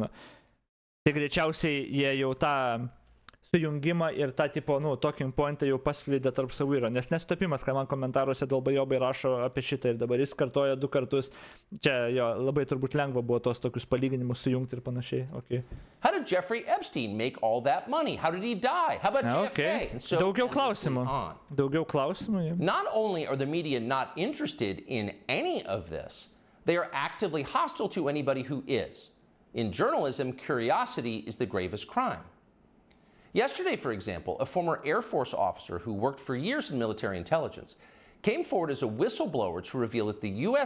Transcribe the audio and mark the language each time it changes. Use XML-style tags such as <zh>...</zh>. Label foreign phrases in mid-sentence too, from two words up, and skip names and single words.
<lt>Tai greičiausiai jie jau tą sujungimą ir tą</lt> <en>talking pointą</en> <lt>jau paskleidė tarp savo yra. Nes nesutapimas, kad man komentaruose dalbajobai rašo apie šitą ir dabar jis kartoja 2 kartus. Čia jo labai turbūt lengva buvo tos tokius palyginimus sujungti ir panašiai.</lt> <en>Okay. How did Jeffrey Epstein make all that money? How did he die? How about JFK? And so,</en> <lt>Daugiau klausimų. Daugiau klausimų.</lt> <en>Yeah. Not only are the media not interested in any of this, they are actively hostile to anybody who is. In journalism, curiosity is the gravest crime. Yesterday, for example, a former Air Force officer who worked for years in military intelligence came forward as a whistleblower to reveal that the U.S.</en>